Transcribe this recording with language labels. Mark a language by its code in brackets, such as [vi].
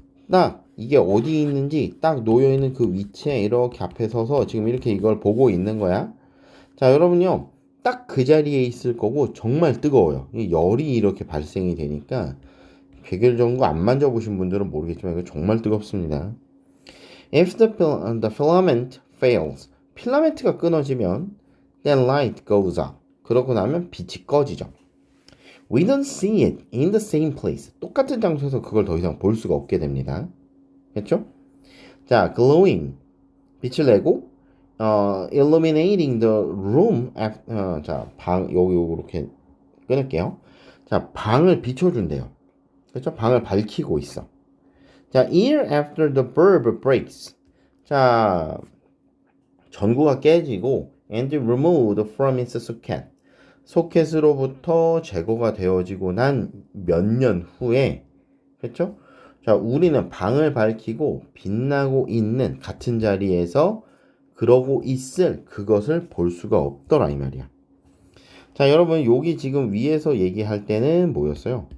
[ko] 딱 이게 어디 있는지 딱 놓여있는 그 위치에 이렇게 앞에 서서 지금 이렇게 이걸 보고 있는 거야. 자, 여러분요. 딱 그 자리에 있을 거고 정말 뜨거워요. 열이 이렇게 발생이 되니까 백열전구 안 만져보신 분들은 모르겠지만 이거 정말 뜨겁습니다. [en] If the filament fails, [ko] 필라멘트가 끊어지면 [en] then light goes out. [ko] 그러고 나면 빛이 꺼지죠. [en] We don't see it in the same place. [ko] 똑같은 장소에서 그걸 더 이상 볼 수가 없게 됩니다. 그렇죠? 자, glowing 빛을 내고 [en] illuminating the room [ko] 자, 여기 이렇게 끊을게요. 자, 방을 비춰준대요. 그렇죠? 방을 밝히고 있어. [en] 자, year after the bulb breaks. [ko] 자, 전구가 깨지고 [en] and removed from its socket. [ko] 소켓으로부터 제거가 되어지고 난 몇 년 후에 그렇죠? 자, 우리는 방을 밝히고 빛나고 있는 같은 자리에서 그러고 있을 그것을 볼 수가 없더라 이 말이야. 자, 여러분 여기 지금 위에서 얘기할 때는 뭐였어요?